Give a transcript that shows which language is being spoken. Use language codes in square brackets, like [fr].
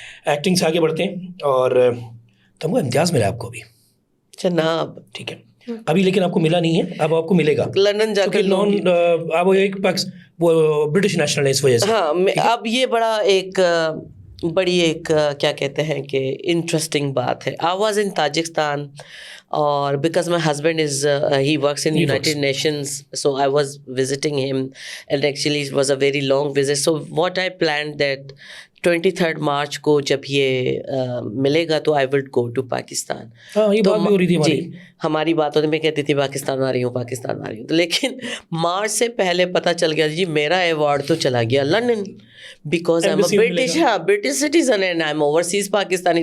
[hi] Acting से आगे बढ़ते हैं. और तमगा इम्तियाज़ मिला आपको अभी? जनाब, ठीक है, अभी लेकिन आपको मिला नहीं है, अब आपको मिलेगा लंदन जाकर. आप एक वो ब्रिटिश नेशनल है, इस वजह से. हाँ, अब ये बड़ा एक बड़ी एक क्या कहते हैं कि इंटरेस्टिंग बात है. [en] I was in Tajikistan, और because my husband is he works in United Nations, so I was visiting him, and actually it was a very long visit. So what I planned that 23rd [hi] मार्च को जब ये मिलेगा तो [en] I will go to Pakistan. [hi] ये तो बात भी हो रही थी हमारी. जी, हमारी बात होती, मैं कहती थी पाकिस्तान आ रही हूँ, पाकिस्तान आ रही हूँ. तो लेकिन मार्च से पहले पता चल गया जी मेरा अवार्ड तो चला गया London, [en] Because I am British, हाँ, British citizen and I am overseas Pakistani.